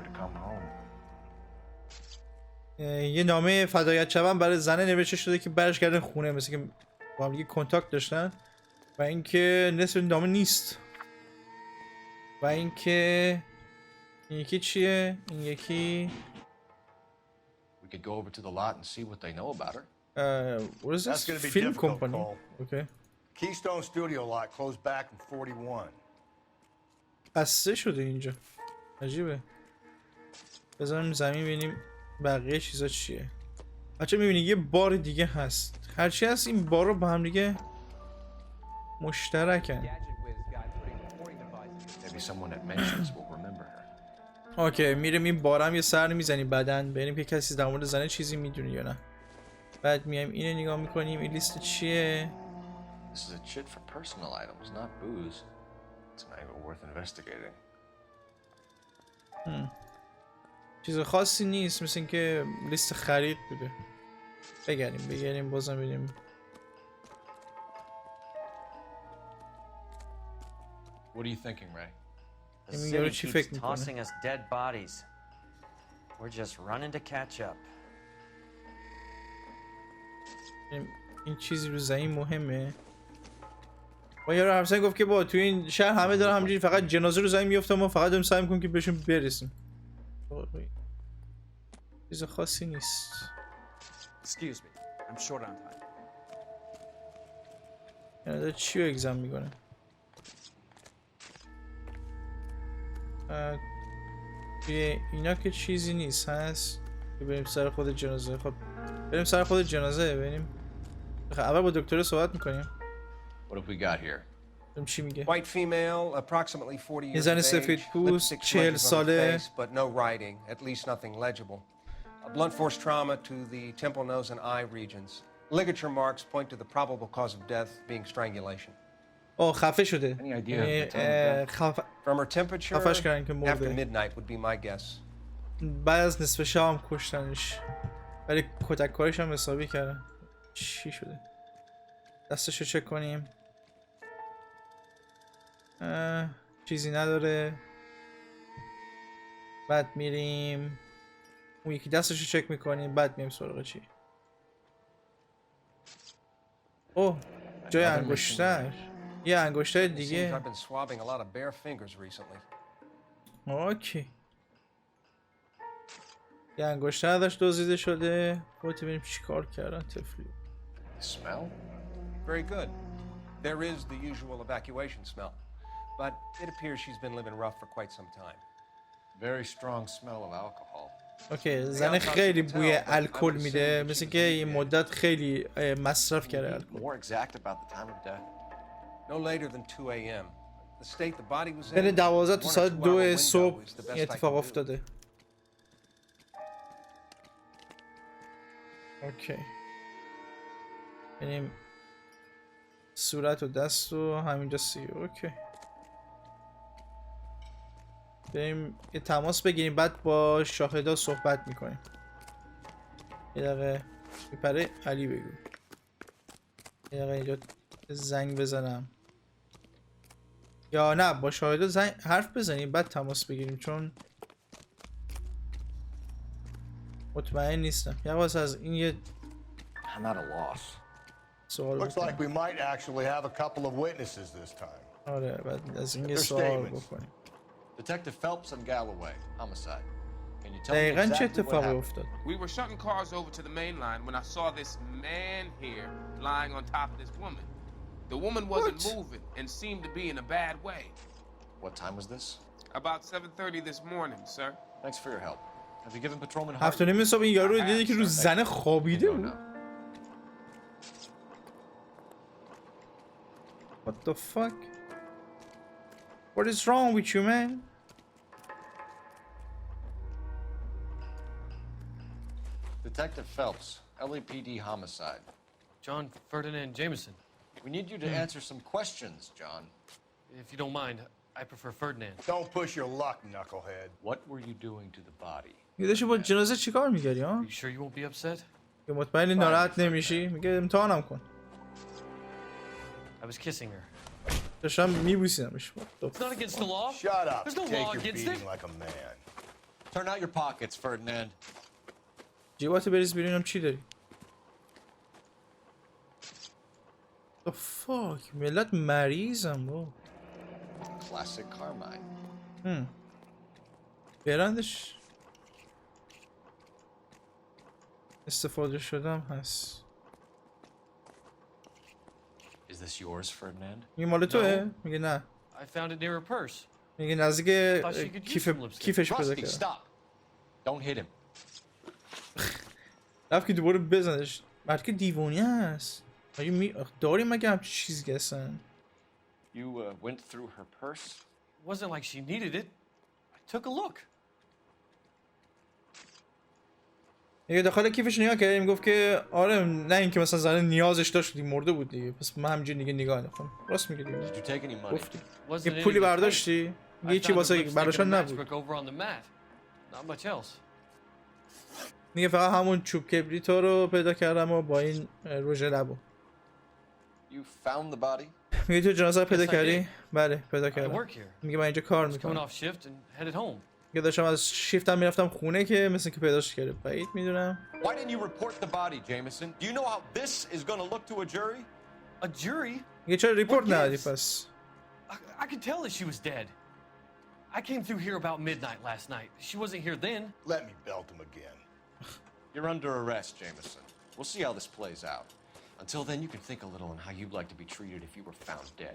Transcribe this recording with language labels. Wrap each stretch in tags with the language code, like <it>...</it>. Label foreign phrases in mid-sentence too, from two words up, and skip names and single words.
<fa>یه نامه فدایت شوم برای زنه نوشته شده که برش کردن خونه، مثل که با هم دیگه کنتاکت داشتن و اینکه نصف نامه نیست و اینکه این یکی چیه؟ این یکی</fa> <en>We could go over to the lot and see what they know about her. what is That's this? gonna be Film difficult, company. Cole. Okay. Keystone Studio lot closed back in 41.</en> <fa>بسته شده اینجا. عجیبه. بذاریم زمین ببینیم بقیه چیزا چیه. بچه میبینی یه بار دیگه هست. هرچی هست این بار رو با هم دیگه مشترکن.</fa> <en>Maybe someone that mentions will remember her.</en> <fa>اوکی میریم این بارم یه سر میزنیم بعدن ببینیم که کسی در مورد زنه چیزی میدونه یا نه. بعد میایم اینو نگاه میکنیم. این لیست چیه؟</fa> <en>This is a chit for personal items, not booze. It's an angle worth investigating.</en> <fa>چیز خاصی نیست، مثل اینکه لیست خرید بوده. بگریم بازم ببینیم.</fa> <en>What are you thinking, Ray? The city keeps tossing us dead bodies. We're just running to catch up.</en> <fa>این چیزی رو زمین مهمه. با یارو همسایه گفت که با توی این شهر همه دارن همینجوری فقط جنازه رو زمین میفته، ما فقط داریم سعی میکنیم که بهشون برسیم. چیز خاصی نیست.</fa> <en>Excuse me. I'm short on time.</en> <fa>یعنی داره چی رو اگزم میکنه؟ توی اینا که چیزی نیست هست که بریم سر خود جنازه. خب بریم سر خود جنازه ببینیم. اول با دکتر صحبت میکنیم.</fa> <en>What have we got here?</en> <fa>چی میگه؟</fa> <en>White female, approximately 40 years</en> <fa>زن</fa> <en>of</en> <fa>سفید</fa> <en>age,</en> <fa>پوست،</fa> <en>lipstick 40 smudges on her</en> <fa>ساله.</fa> <en>face, but no writing, at least nothing legible. A blunt force trauma to the temple, nose, and eye regions. Ligature marks point to the probable cause of death being strangulation.</en> <fa>خفه شده.</fa> <en>Any idea of the time of death? From her temperature,</en> <fa>خفش کردن که</fa> <en>after</en> <fa>مرده.</fa> <en>midnight would be my guess.</en> <fa>بعد از نصف شب هم کشتنش. ولی کتک کارش هم حسابی کردن. چی شده؟ دستشو چک کنیم. چیزی نداره. بعد میریم اون یکی دستشو چک میکنیم، بعد میریم سراغ چی. اوه جای انگشتر، یه انگشتر دیگه.</fa> <en>I've been swabbing a lot of bare fingers recently.</en> <fa>اوکی، یه انگشتر داشت دزدیده شده. خودت ببینیم چی کار کردن طفلی.</fa> <en>Smell? Very good. There is the usual evacuation smell, but it appears she's been living rough for quite some time. Very strong smell of alcohol.</en> <fa>اوکی، زن خیلی بوی الکل میده، مثل که این مدت خیلی مصرف کرده الکل.</fa> <en>More exact about the time of death? No later than 2 a.m. The state the body was in.</en> <fa>بین 12 تا ساعت 2 صبح</fa> <en>is the best</en> <fa>این</fa> <en>I</en> <fa>اتفاق</fa> <en>can do.</en> <fa>افتاده. اوکی، بریم صورت و دست و همینجا اوکی، بریم یه تماس بگیریم، بعد با شاهدا صحبت میکنیم. یه دقیقه میپره علی بگو. یه دقیقه اینجا زنگ بزنم یا نه با شاهدا حرف بزنیم بعد تماس بگیریم، چون مطمئن نیستم. یه واسه از این یه</fa> <en>I'm at a loss.</en> <fa>سوال</fa> <en>Looks like</en> <fa>بکنیم.</fa> <en>we might actually have a couple of witnesses this time.</en> <fa>آره بعد از این یه</fa> <en>Their</en> <fa>سوال</fa> <en>statements.</en> <fa>بکنیم.</fa> <en>Detective Phelps and Galloway, homicide. Can you tell me</en> <fa>دقیقاً چه</fa> <en>exactly what</en> <fa>اتفاقی</fa> <en>happened?</en> <fa>افتاد؟</fa> <en>We were shutting cars over to the main line when I saw this man here lying on top of this woman. The woman wasn't moving and seemed to be in a bad way. What time was this? About 7:30 this morning, sir. Thanks for your help. Have you given Patrolman Hart?</en> <fa>7:30 صبح این یارو دیدی که رو زن خوابیده</fa> <en>No,</en> <fa>بود.</fa> <en>no. What the fuck? What is wrong with you, man? Detective Phelps, LAPD homicide. John Ferdinand Jameson. We need you to answer some questions, John. If you don't mind, I prefer Ferdinand. Don't push your luck, knucklehead. What were you doing to the body?</en> <fa>میگه داشتی با جنازه چیکار می‌کردی ها؟</fa> <en>You sure you won't be upset?</en> <fa>که مطمئنی ناراحت نمیشی؟ میگه امتحانم کن.</fa> <en>I was kissing her.</en> <fa>داشتم میبوسیدمش.</fa> <en>It's not against the law. Shut up. There's no Take law your against beating it. like a man. Turn out your pockets, Ferdinand.</en> <fa>جیباتو بریز بیرونم چی داری؟</fa> <en>The fuck؟</en> <fa>ملت مریضم با.</fa> <en>Classic Carmine.</en> <fa>برندش استفاده شدم هست.</fa> <en>Is this yours, Ferdinand?</en> <fa>این مال توه؟ میگه نه.</fa> <en>I found it near her purse.</en> <fa>میگه نزدیک کیفش پیدا</fa> <en>Rusty,</en> <fa>کردم.</fa> <en>stop. Don't hit him.</en> <fa>رفت که دوباره بزنش. مرد که دیوانی هست. داری مگه همچی چیزی هستن؟</fa> <en>You went through her purse? It wasn't like she needed it. I took a look.</en> <fa>میگه داخل کیفش نگاه کردی، میگفت که آره نه اینکه مثلا زن نیازش داشت مرده بود دیگه، پس من همینجوری دیگه نگاه نکنم. راست میگه دیگه.</fa> <en>Did you take any money?</en> <fa>گفتی</fa> <en>Wasn't</en> <fa>یه</fa> <en>in</en> <fa>پولی</fa> <en>any of the</en> <fa>برداشتی؟</fa> <en>I</en> <fa>یه چی</fa> <en>found a</en> <fa>واسه</fa> <en>lipstick and a</en> <fa>براشان نبود.</fa> <en>matchbook over on the mat. Not much else.</en> <fa>میگه فقط همون چوب کبریتو رو پیدا کردم و با این رژ لبو.</fa> <en>You found the body?</en> <fa>میگه تو جنازه رو پیدا</fa> <en>Yes, I</en> <fa>کردی؟</fa> <en>did.</en> <fa>بله پیدا</fa> <en>I</en> <fa>کردم.</fa> <en>work here.</en> <fa>میگه من اینجا کار</fa> <en>I was coming</en> <fa>میکنم.</fa> <en>off shift and headed home.</en> <fa>میگه داشتم از شیفتم میرفتم خونه که مثل که پیداش کرده. بعید میدونم.</fa> <en>Why didn't you report the body, Jameson? Do you know how this is going to look to a jury? A jury?</en> <fa>میگه چرا ریپورت</fa> <en>What</en> <fa>ندادی</fa> <en>gives?</en> <fa>پس؟</fa> <en>I could tell that she was dead. I came through here about midnight last night. She wasn't here then. Let me belt him again. You're under arrest, Jameson. We'll see how this plays out. Until then, you can think a little on how you'd like to be treated if you were found dead.</en>